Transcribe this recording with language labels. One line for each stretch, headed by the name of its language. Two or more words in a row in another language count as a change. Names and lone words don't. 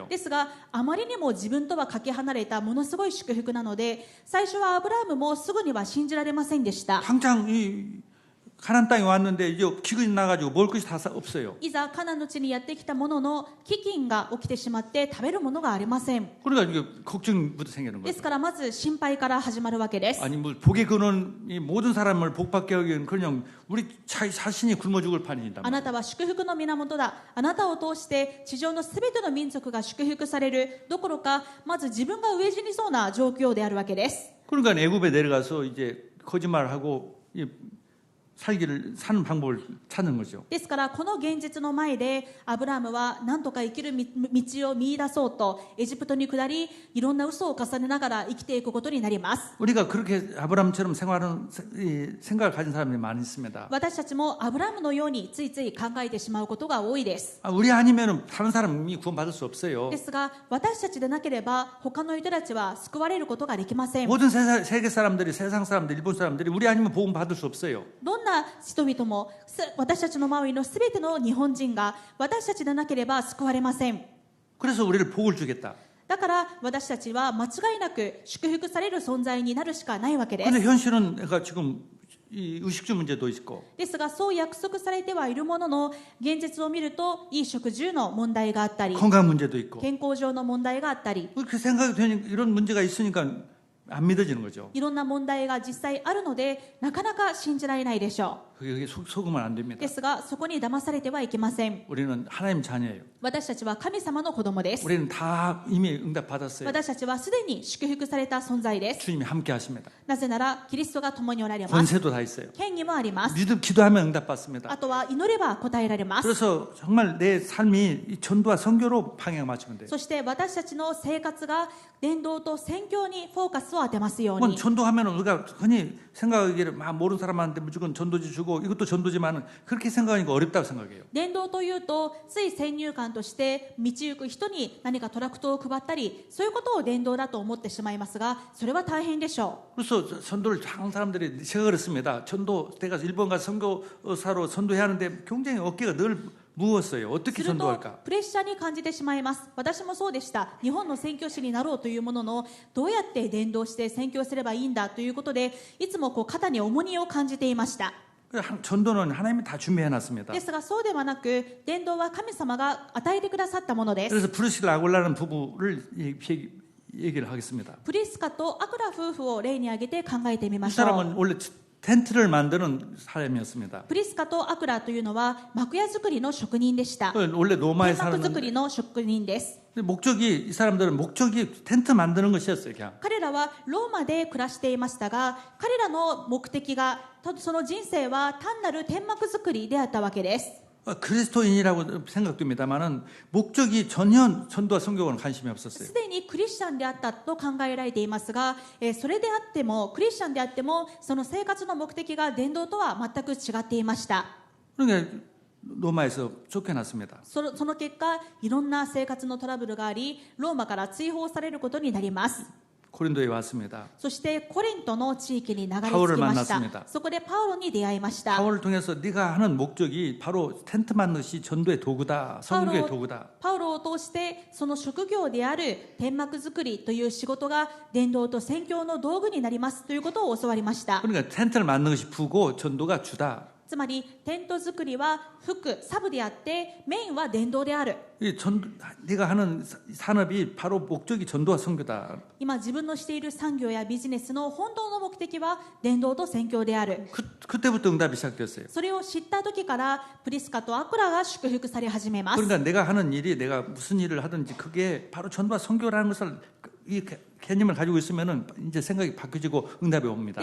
Japanese: う。ですがあまりにも自分とはかけ離れたものすごい祝福なので、最初はアブラムもすぐには信じられませんでした。
Korean: 당장 이 가나안 땅에 왔는데 이제 기근이 나가지고 먹을 것이 다 없어요.
Japanese: いざカナンの地にやってきたものの飢饉が起きてしまって食べるものがありません。
Korean: 그러니까 이게 걱정부터 생기는
Japanese: で
Korean: 거예요.
Japanese: すからまず心配から始まるわけです。
Korean: 아니 뭐 복의 근원이 모든 사람을 복받게 하기 위한 그냥 우리 자신이 굶어 죽을 판이다.
Japanese: あなたは祝福の源だ。あなたを通して地上のすべての民族が祝福されるどころか、まず自分が飢え死にそうな状況であるわけです。
Korean: 그러니까 애굽에 내려가서 이제 거짓말하고 사는 방법을 찾는 거죠.
Japanese: ですからこの現実の前でアブラムは何とか生きる道を見出そうとエジプトに下り、いろんな嘘を重ねながら生きていくことになります。
Korean: 우리가 그렇게 아브라함처럼 생활하는 생각을 가진 사람이 많이 있습니다.
Japanese: 私たちもアブラムのようについつい考えてしまうことが多いです。
Korean: 우리 아니면 다른 사람이 구원받을 수 없어요.
Japanese: ですが私たちでなければ他の人たちは救われることができません。
Korean: 모든 세계 사람들이, 세상 사람들, 일본 사람들이 우리 아니면 복음 받을 수 없어요.
Japanese: どんな人々も私たちの周りのすべての日本人が私たちでなければ救われません。
Korean: 그래서 우리를 복을 주겠다.
Japanese: だから私たちは間違いなく祝福される存在になるしかないわけで
Korean: 근데
Japanese: す。
Korean: 현실은 내가 지금 이 의식주 문제도 있고
Japanese: ですがそう約束されてはいるものの、現実を見ると衣食住の問題があったり
Korean: 건강 문제도 있고
Japanese: 健康上の問題があったり、
Korean: 그렇게 생각이 되니까 이런 문제가 있으니까 안 믿어지는 거죠.
Japanese: いろんな問題が実際あるのでなかなか信じられないでしょ
Korean: 그게 속으면 안
Japanese: う。
Korean: 됩니다.
Japanese: ですがそこに騙されてはいけません。
Korean: 우리는 하나님 자녀예요.
Japanese: 私たちは神様の子供です。
Korean: 우리는 다 이미 응답 받았어요.
Japanese: 私たちはすでに祝福された存在です。
Korean: 주님이 함께 하십니다.
Japanese: なぜならキリストが共におられます。
Korean: 권세도 다 있어요.
Japanese: 権威もあります。
Korean: 기도하면 응답 받습니다.
Japanese: あとは祈れば答えられます。
Korean: 그래서 정말 내 삶이 이 전도와 선교로 방향 맞추면 돼요.
Japanese: そして私たちの生活が伝道と宣教にフォーカスを当てますよう
Korean: 뭐
Japanese: に。
Korean: 전도하면 우리가 흔히 생각하기를 막 모르는 사람한테 무조건 전도지 주고 이것도 전도지만 그렇게 생각하니까 어렵다고 생각해요.
Japanese: 伝道というとつい先入観として道行く人に何かトラクトを配ったり、そういうことを伝道だと思ってしまいますが、それは大変でしょ
Korean: 그래서 전도를 하는 사람들이 제가 그렇습니다. 전도 내가 일본 가서 선교사로 선도해야 하는데 굉장히 어깨가 늘 무거웠어요.
Japanese: う。
Korean: 어떻게
Japanese: すると
Korean: 전도할까?
Japanese: プレッシャーに感じてしまいます。私もそうでした。日本の宣教師になろうというものの、どうやって伝道して宣教すればいいんだということで、いつも肩に重荷を感じていました。
Korean: 전도는 하나님이 다 준비해놨습니다.
Japanese: ですがそうではなく、伝道は神様が与えてくださったものです。
Korean: 그래서 프리스라 아굴라는 부부를 얘기를 하겠습니다.
Japanese: プリスカとアクラ夫婦を例に挙げて考えてみま
Korean: 이
Japanese: しょう。
Korean: 사람은 원래 텐트를 만드는 사람이었습니다.
Japanese: プリスカとアクラというのは幕屋作りの職人でした。
Korean: 원래 로마에
Japanese: 天幕
Korean: 사는
Japanese: 作りの職人です。
Korean: 이 사람들은 목적이 텐트 만드는 것이었어요. 그냥
Japanese: 彼らはローマで暮らしていましたが、彼らの目的が、その人生は単なる天幕作りであったわけです。
Korean: 그리스도인이라고 생각됩니다만은 목적이 전혀 전도와 선교와는 관심이 없었어요.
Japanese: すでにクリスチャンであったと考えられていますが、それであってもクリスチャンであってもその生活の目的が伝道とは全く違っていました。
Korean: 그러니까 로마에서 쫓겨났습니다.
Japanese: その結果いろんな生活のトラブルがあり、ローマから追放されることになります。
Korean: 고린도에 왔습니다.
Japanese: そしてコリントの地域に流れ着き
Korean: 바울을
Japanese: ました
Korean: 만났습니다.
Japanese: そこでパウロに出会いました
Korean: 바울을 통해서 네가 하는 목적이 바로 텐트 만드시 전도의 도구다, 선교의 도구다.
Japanese: パウロを通してその職業である天幕作りという仕事が伝道と宣教の道具になりますということを教わりました
Korean: 그러니까 텐트를 만드는 것이 부고 전도가 주다.
Japanese: つまりテント作りは副サブであってメインは伝道である
Korean: 네가 하는 산업이 바로 목적이 전도와 선교다.
Japanese: 今自分のしている産業やビジネスの本当の目的は伝道と宣教である
Korean: 그때부터 응답이 시작됐어요.
Japanese: それを知った時からプリスカとアクラが祝福され始めます
Korean: 그러니까 내가 하는 일이 내가 무슨 일을 하든지 그게 바로 전도와 선교라는 것을 이 개념을 가지고 있으면은 이제 생각이 바뀌어지고 응답이 옵니다.